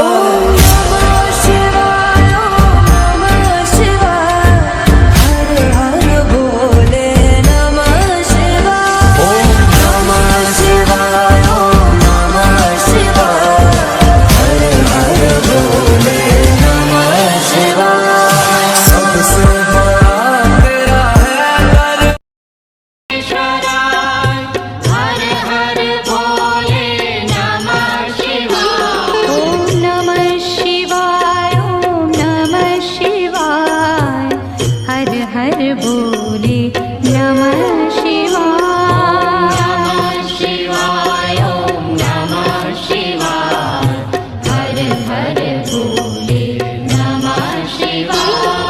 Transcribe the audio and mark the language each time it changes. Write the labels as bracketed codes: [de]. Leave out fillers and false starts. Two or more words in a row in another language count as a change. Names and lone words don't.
[sa] नमः शिवाय ॐ नमः शिवाय हर हर भोले नमः शिवाय ॐ नमः शिवाय ॐ नमः शिवाय हर हर भोले नमः शिवाय [hi] सबसे बड़ा तेरा है दर [sa] ईश्वराय हर हर भोले नमः शिवाय ॐ नमः शिवाय ॐ नमः शिवाय हर हर भोले नमः शिवाय नमः शिवाय ॐ नमः शिवाय हर हर भोले नमः शिवाय